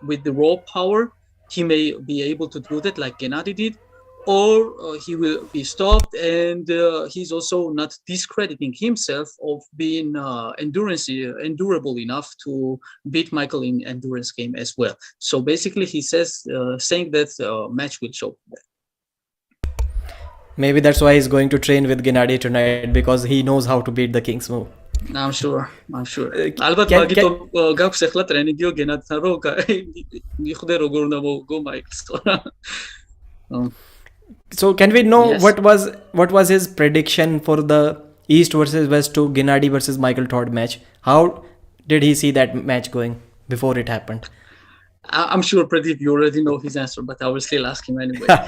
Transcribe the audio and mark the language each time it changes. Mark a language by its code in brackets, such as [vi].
[en] With the raw power, he may be able to do that like Gennady did, or he will be stopped, and he's also not discrediting himself of being endurable enough to beat Michael in endurance game as well. So basically, he says saying that match will show that. Maybe that's why he's going to train with Gennady tonight, because he knows how to beat the King's move. I'm sure. [ka] ალბათ მაგითო გაქვს ახლა ტრენინგიო გენადთან რომ მიხვდე როგორ უნდა მოვგო მაიკლს. [en] So can we know what was his prediction for the East versus West to Gennady versus Michael Todd match? How did he see that match going before it happened? I'm sure Pradeep, you already know his answer, but I will still ask him anyway.